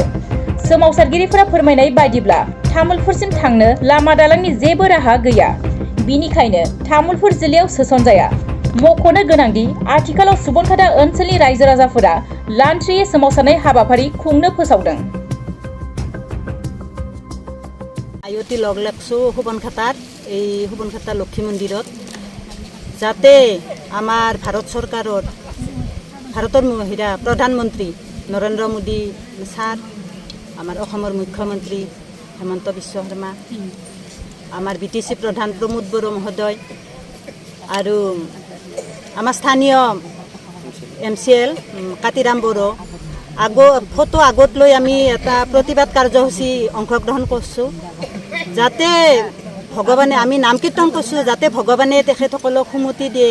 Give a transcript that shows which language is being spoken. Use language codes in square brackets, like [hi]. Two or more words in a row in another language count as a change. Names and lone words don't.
[brx] सोमावसारगिरिफोरा फोरमायनाय बायदिब्ला तामुलपुरसिम थांनो लामा दालांनि जेबो राहा गैया, बिनिखायनो तामुलपुर जिल्लायाव सोसनजाया। मख'नो गोनांदि आथिखालाव सुबनखाथा ओनसोलनि रायजो राजाफोरा लान्थ्रियै सोमावसारनाय हाबाफारि खुंनो फोसावदों। [as] आयती लग लागছো সুবনখাতাত এই সুবনখাতা লক্ষ্মী মন্দিৰত যাতে আমাৰ ভাৰতৰ প্ৰধানমন্ত্ৰী নৰেন্দ্ৰ মোদী ছাৰ, আমাৰ অসমৰ মুখ্যমন্ত্ৰী হেমন্ত বিশ্ব শৰ্মা, আমাৰ বিটিসি প্ৰধান প্ৰমোদ বড়ো মহোদয় আৰু আমাৰ স্থানীয় MCL কাতিৰাম বড়ো ফটো আগত লৈ আমি এটা প্ৰতিবাদ কাৰ্যসূচী অংশগ্ৰহণ কৰিছোঁ, যাতে ভগৱানে আমি নাম কীৰ্তন কৰিছোঁ যাতে ভগৱানে তেখেতসকলক সুমতি দিয়ে।